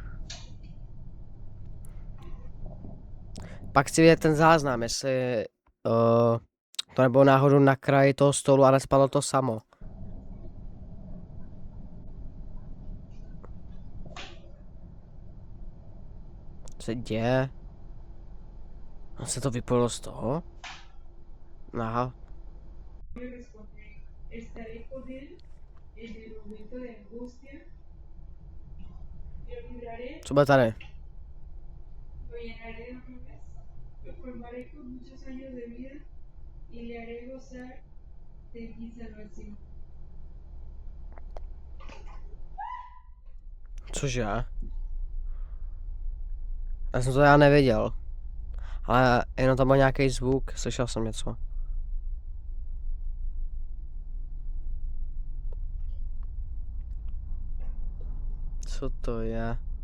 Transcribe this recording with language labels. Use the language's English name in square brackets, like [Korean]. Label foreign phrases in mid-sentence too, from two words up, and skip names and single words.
[Czech] Pak chci vidět ten záznam, jestli to nebylo náhodou na kraji toho stolu a nespadlo to samo. Co se děje? A se to vypojilo z toho? Aha. [Spanish] Estaré con él en el momento de angustia, lo libraré, [Czech] Co bude tady? [Spanish] lo llenaré de honores, lo formaré con muchos años de vida y le haré gozar de mi salvación. [Czech] Cože? Já jsem to nevěděl. Ale jenom tam byl nějaký zvuk, slyšel jsem něco. Co to je?